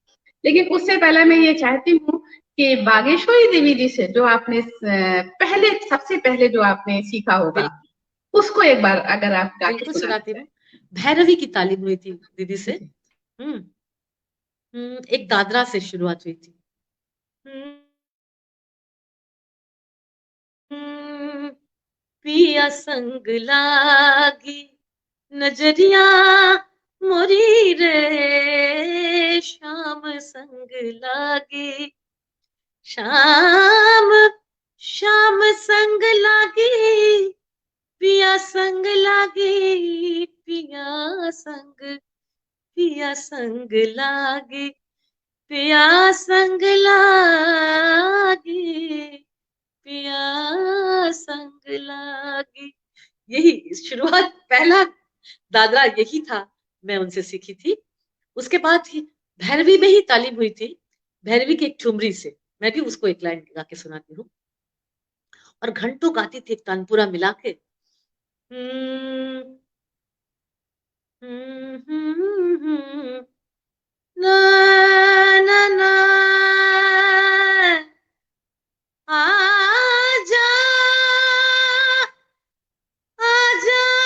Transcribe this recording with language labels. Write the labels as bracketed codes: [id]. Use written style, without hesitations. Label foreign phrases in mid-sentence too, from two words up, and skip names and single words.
[hi] लेकिन उससे पहले मैं ये चाहती हूँ कि बागेश्वरी देवी जी से जो आपने पहले, सबसे पहले जो आपने सीखा होगा, बिल्कुल उसको एक बार अगर आप गा के बिल्कुल सुना सुनाती दें। हूँ। भैरवी की तालीम हुई थी दीदी से। हम्म एक दादरा से शुरुआत हुई थी। हम्म, पिया संग लागी नजरिया मोरी रे, शाम संग लागी, शाम शाम संग लागी, पिया संग लागी, पिया संग लागी, पिया संग लागी, पिया संग लागी। यही शुरुआत, पहला दादरा यही था, मैं उनसे सीखी थी। उसके बाद ही भैरवी में ही तालीम हुई थी, भैरवी की एक ठुमरी से। मैं भी उसको एक लाइन गा के सुनाती हूँ, और घंटों गाती थी, एक तानपुरा मिला के। हम्म, ना ना ना, आजा आजा